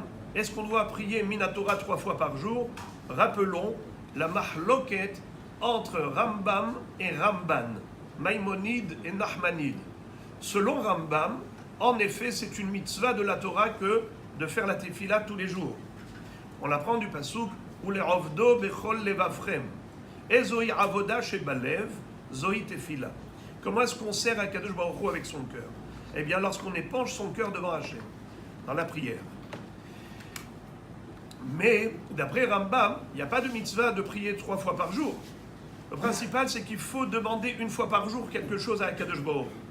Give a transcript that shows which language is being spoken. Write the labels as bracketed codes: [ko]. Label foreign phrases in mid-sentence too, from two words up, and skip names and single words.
[fr] Est-ce qu'on doit prier Minatora 3 fois par jour? Rappelons la mahloket entre Rambam et Ramban, Maïmonide et Nachmanide. Selon Rambam, en effet, c'est une mitzvah de la Torah que de faire la tefila tous les jours. On l'apprend du pasuk [he] ולעבדו בכל לבבכם. איזו עבודה שבלב, זו תפילה. [fr] Comment est-ce qu'on sert à Kadosh Baruch Hu avec son cœur? Eh bien, lorsqu'on épanche son cœur devant Hachem, dans la prière. Mais, d'après Rambam, il n'y a pas de mitzvah de prier 3 fois par jour. Le principal, c'est qu'il faut demander 1 fois par jour quelque chose à Kadosh Baruch Hu.